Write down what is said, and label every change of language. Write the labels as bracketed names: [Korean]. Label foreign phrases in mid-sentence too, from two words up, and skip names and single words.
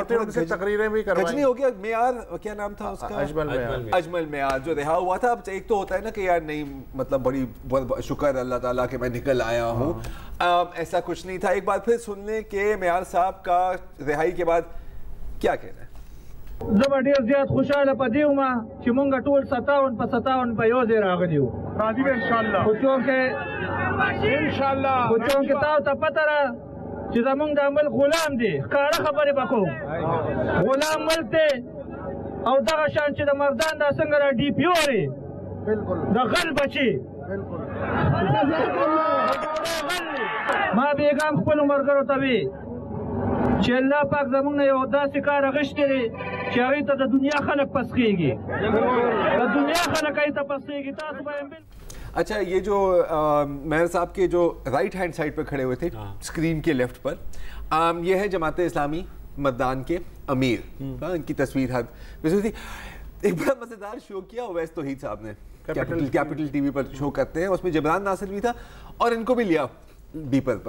[Urdu] تقریریں بھی گجنی ہو گیا، معیار کیا نام تھا اس کا، اجمل معیار، جو رہا ہوا تھا۔ اب ایک تو ہوتا ہے نا کہ یار نہیں، مطلب بڑی شکر اللہ تعالیٰ کہ میں نکل آیا ہوں، ایسا کچھ نہیں تھا۔ ایک بار پھر سن لیں کہ معیار صاحب کا رہائی کے بعد کیا کہنا ہے۔ [Pashto] زه به ډېر زیات خوشحاله په دې وم چې مونږ ټول 57 په یو ځای راغلي یو، راځي به انشاءالله، خو چونکې تاسو ته پته ده چې زمونږ دا ملک غلام دی، ښکاره خبرې به کوم، غلام ملک دی، او دغه شان چې د مردان دا څنګه را DPO دی د غل بچي، ما بیګم خپلو ملګرو ته وي چې الله پاک زمونږ نه یو داسې کار اخیستی دی چې هغې ته د دنیا خلک پسخېږي، د دنیا خلک هغې ته پسخېږي، تاسو به یې [Urdu] اچھا یہ جو مہر صاحب کے جو رائٹ ہینڈ سائڈ پہ کھڑے ہوئے تھے اسکرین کے لیفٹ پر، یہ ہے جماعت اسلامی مردان کے امیر، ان کی تصویر تھی۔ ایک بڑا مزیدار شو کیا اویس توحید صاحب نے، کیپٹل ٹی وی پر شو کرتے ہیں، اس میں جبران ناصر بھی تھا اور ان کو بھی لیا بیپر پر۔